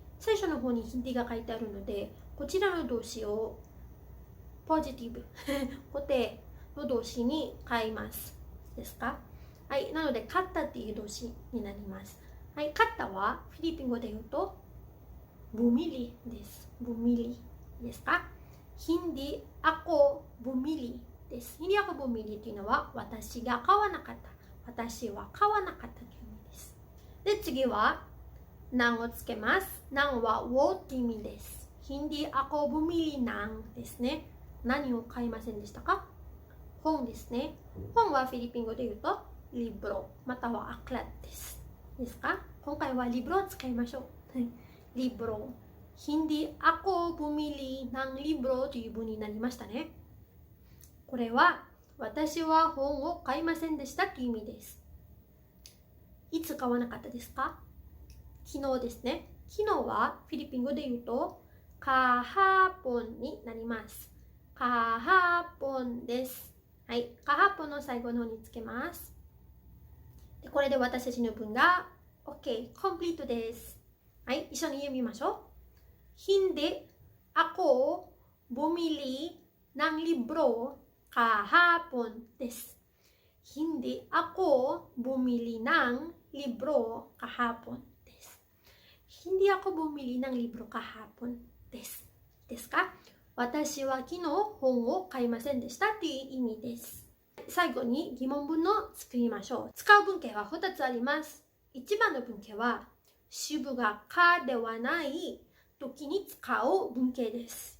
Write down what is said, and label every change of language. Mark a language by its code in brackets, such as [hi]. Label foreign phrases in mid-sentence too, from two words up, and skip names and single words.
[ja] 最初の方にヒンディが書いてあるので、こちらの動詞をポジティブ、固定の動詞に変えます。ですか？はい。なので、買ったっていう動詞になります。はい。買ったはフィリピン語で言うと、bumili です。bumili ですか？ [tl] hindi ako bumili [ja] です。 [tl] hindi ako bumili [ja] というのは私が買わなかった。私は買わなかったという意味です。で、次は何をつけます。何はをという意味です。 [tl] hindi ako bumili ng [ja] ですね。何を買いませんでしたか？本ですね。本はフィリピン語で言うとリブロまたはアクラです。ですか？今回はリブロを使いましょう。libro. [tl] Hindi ako bumili ng libro [ja] という文になりましたね。これは私は本を買いませんでしたという意味です。いつ買わなかったですか？昨日ですね。昨日はフィリピン語で言うとkahaponになります。kahaponです。はい。kahaponの最後の方につけます。でこれで私たちの文が [en] OK, complete [ja] です。はい、一緒に読みましょう。 [tl] Hindi ako bumili ng libro kahapon です。Hindi ako bumili ng libro kahapon です。Hindi ako bumili ng libro kahapon です。ですか？ [ja] 私は昨日本を買いませんでしたという意味です。最後に疑問文を作りましょう。使う文型は2つあります。1番の文型は主語がかではない時に使う文型です。